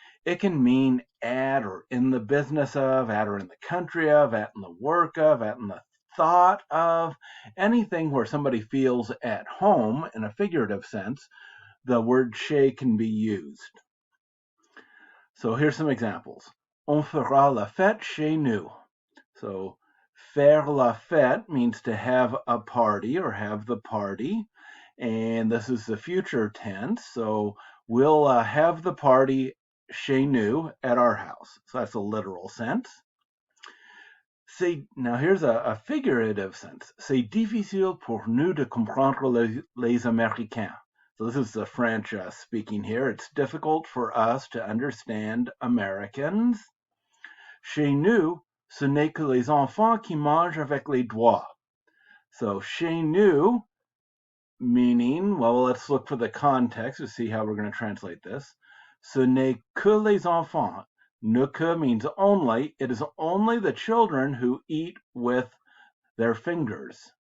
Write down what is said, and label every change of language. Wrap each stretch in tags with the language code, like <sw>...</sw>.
<en>It can mean at or in the business of, at or in the country of, at in the work of, at in the thought of, anything where somebody feels at home in a figurative sense, the word chez can be used. So here's some examples.</en> <fr>On fera la fête chez nous.</fr> <en>So</en> <fr>faire la fête</fr> <en>means to have a party or have the party. And this is the future tense. So we'll have the party</en> <fr>chez nous</fr> <en>at our house. So that's a literal sense. Now here's a figurative sense.</en> <fr>C'est difficile pour nous de comprendre les Américains.</fr> <en>So this is the French speaking here. It's difficult for us to understand Americans.</en> <fr>Chez nous, ce n'est que les enfants qui mangent avec les doigts.</fr> <en>So</en> <fr>chez nous,</fr> <en>meaning, well, let's look for the context to see how we're going to translate this.</en> <fr>Ce n'est que les enfants. Ne que</fr> <en>means only. It is only the children who eat with their fingers.</en>